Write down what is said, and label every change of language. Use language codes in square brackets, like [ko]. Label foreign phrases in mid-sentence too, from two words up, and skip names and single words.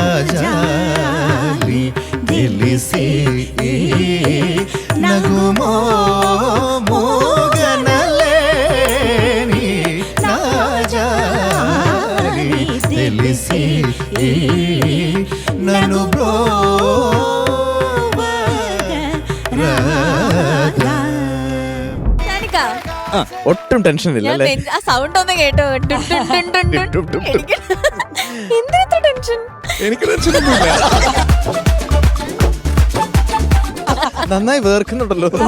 [te] జాలి తెలిసి నగుమో మోగనలేని నా జాలి తెలిసి నన్ను [ml] ഒട്ടും ടെൻഷൻ ഇല്ല. ആ സൗണ്ട് ഒന്ന് കേട്ടോ. എന്തിനാ ടെൻഷൻ? എനിക്ക് ടെൻഷനൊന്നുമില്ല. നന്നായി വേർക്കുന്നുണ്ടല്ലോ.